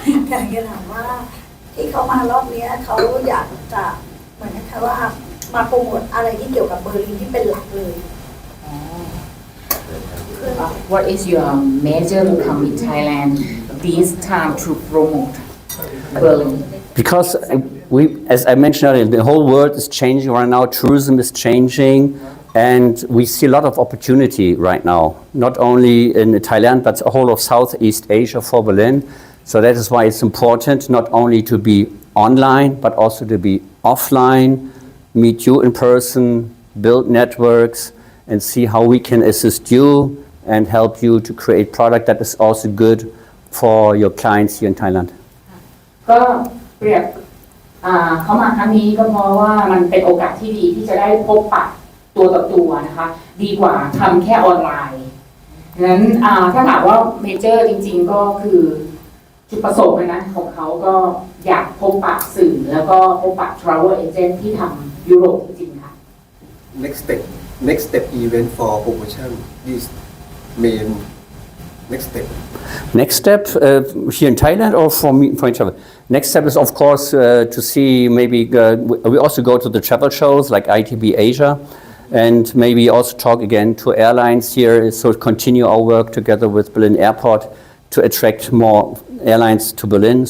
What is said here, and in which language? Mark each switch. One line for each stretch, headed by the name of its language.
Thai: อยากจะถามว่าที่เขามารอบนี้เขาอยากจะเหมือนนะคะว่ามาโปรโมทอะไรที่เกี่ยวกับเบอร์ลินที่เป็นหลักเลย
English: What is your major income in Thailand this time to promote Berlin? Because as I mentioned earlier, the whole world is changing right now. Tourism is changing, and we see a lot of opportunity right now, not only in Thailand, but the whole of Southeast Asia for Berlin. So that is why it's important not only to be online, but also to be offline, meet you in person, build networks, and see how we can assist you and help you to create product that is also good for your clients here in Thailand.
Thai: ก็เปรียบเขามาครั้งนี้ก็เพราะว่ามันเป็นโอกาสที่ดีที่จะได้พบปะตัวต่อตัวนะคะดีกว่าทำแค่ออนไลน์ดังนั้นถ้าถามว่าเมเจอร์จริงๆก็คือจุดประสงค์นะของเขาก็อยากพบปะสื่อแล้วก็พบปะ travel agent ที่ทำยุโรปจริงๆค่ะ
English: next step event for promotion is main next step. Next step here in Thailand or for me for travel? Next step is of course to see maybe we also go to the travel shows like ITB Asia and maybe also talk again to airlines here, so continue our work together with Berlin Airport to attract more airlines to Berlin.